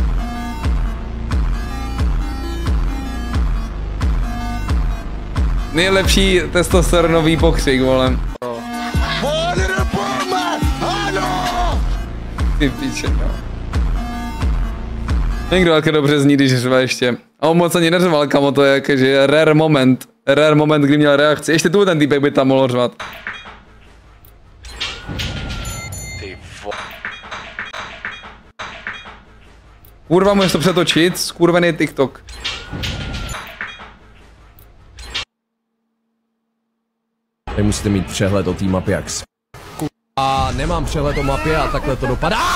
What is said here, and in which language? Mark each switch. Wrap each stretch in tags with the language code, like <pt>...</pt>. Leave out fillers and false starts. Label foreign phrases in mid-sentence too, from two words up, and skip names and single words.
<cs>Nejlepší testosteronový pokřik, vole. Ty píče, no. Někdo jak dobře zní, když řve ještě. A on moc ani neřval, kamo, to je jakože</cs> <en>rare moment. Rare moment,</en> <cs>kdy měl reakci. Ještě tu ten týpek by tam mohl řvat. Kurva, můžeš to přetočit? Skurvený TikTok. Vy musíte mít přehled o té mapě jak a nemám přehled o mapě a takhle to dopadá.</cs>